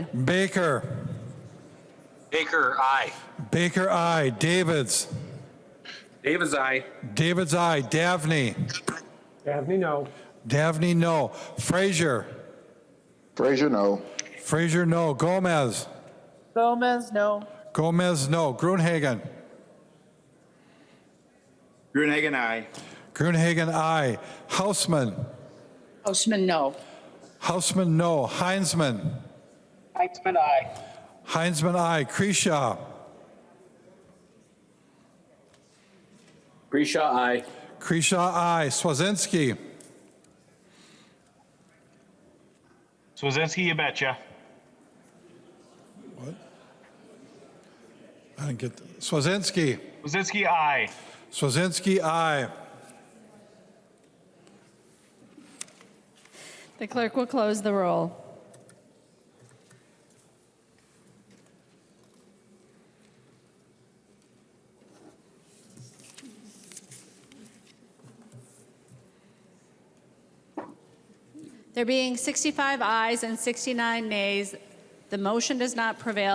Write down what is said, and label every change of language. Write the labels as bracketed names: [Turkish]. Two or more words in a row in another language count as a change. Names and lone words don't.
[English] Baker. Baker, aye. Baker, aye. Davids. David's aye. Davids, aye. Davney. Davney, no. Davney, no. Frazier. Frazier, no. Frazier, no. Gomez. Gomez, no. Gomez, no. Gruenhagen. Gruenhagen, aye. Gruenhagen, aye. Hausman. Hausman, no. Hausman, no. Heinzman. Heinzman, aye. Heinzman, aye. Kreshaw. Grisha, aye. Kreshaw, aye. Swazinski. Swazinski, you betcha. What? I didn't get that. Swazinski. Swazinski, aye. Swazinski, aye. The clerk will close the roll. There being 65 ayes and 69 nays, the motion does not prevail.